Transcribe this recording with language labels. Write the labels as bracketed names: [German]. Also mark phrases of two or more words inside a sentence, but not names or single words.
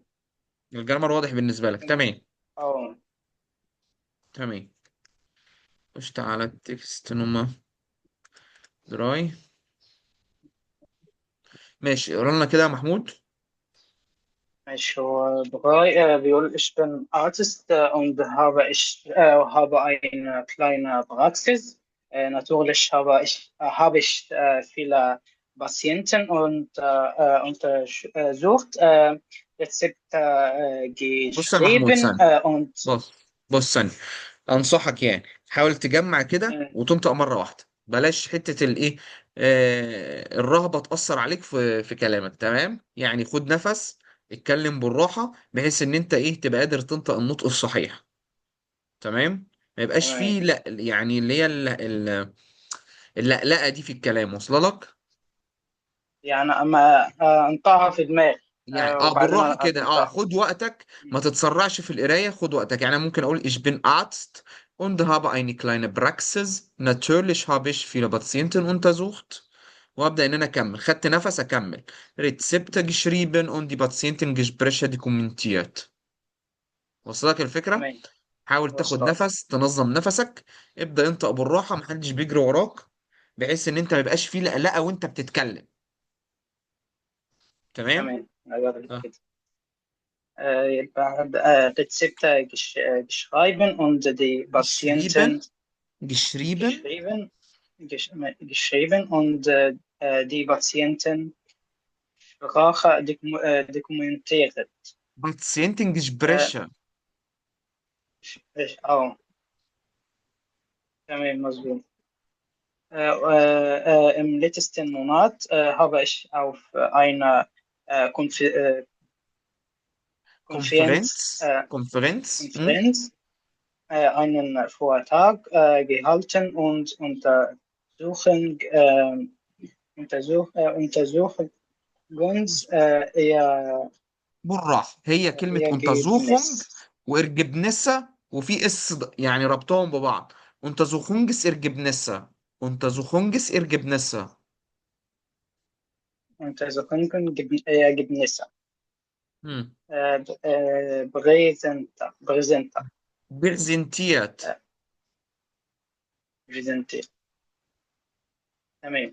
[Arabic] الجرامر واضح بالنسبة لك، لكن تمام. اه تمام. خش على التكست [German] Nummer drei. [Arabic] ماشي اقرا لنا كده يا محمود. ماشي. هو بغاي بيقول [German] ich bin Artist und habe eine kleine Praxis. Natürlich habe ich viele Patienten und untersucht, Rezepte [Arabic] بص يا محمود [German] geschrieben [Arabic] ثانية. [German] und [Arabic] بص ثانية. انصحك يعني حاول تجمع كده وتنطق مره واحده، بلاش حته الايه الرهبه تاثر عليك في كلامك، تمام؟ يعني خد نفس، اتكلم بالراحه بحيث ان انت ايه تبقى قادر تنطق النطق الصحيح. تمام. ما يبقاش تمام. فيه لا يعني اللي هي اللقلقه دي في الكلام، واصله لك؟ يعني أما أنطقها في دماغي يعني وبعدين بالراحه كده، أنطقها. خد وقتك. ما تتسرعش في القرايه، خد وقتك. يعني أنا ممكن اقول [German] ich bin Arzt und habe eine kleine Praxis. Natürlich habe ich viele Patienten untersucht. [Arabic] وابدا ان انا اكمل، خدت نفس اكمل. [German] Rezepte geschrieben und die Patientengespräche dokumentiert. [Arabic] وصلك الفكره؟ تمام. حاول تاخد وصلت. نفس، تنظم نفسك. ابدا انطق بالراحه، محدش بيجري وراك، بحيث ان انت ما يبقاش فيه لقلقه وانت بتتكلم. تمام. تمام. أجرب آه. كده. يبقى [German] Rezepte geschrieben und die Patienten geschrieben geschrieben geschrieben, geschrieben und die Patienten Sprache dokumentiert. Äh, Patientengespräche. [Arabic] oh, تمام مظبوط. [German] Im letzten Monat habe ich auf einer Konferenz, Konferenz Konferenz Konferenz einen Vortrag gehalten und Untersuchungs [Arabic] بالراحة، هي كلمة Untersuchung [German] Ergebnis. [Arabic] وإرجبنسة وفي يعني ربطهم ببعض. [German] Untersuchungs Ergebnisse. Untersuchungs Ergebnisse. Ergebnisse. hm. Präsenter. Präsentiert. Präsentiert. Tmam.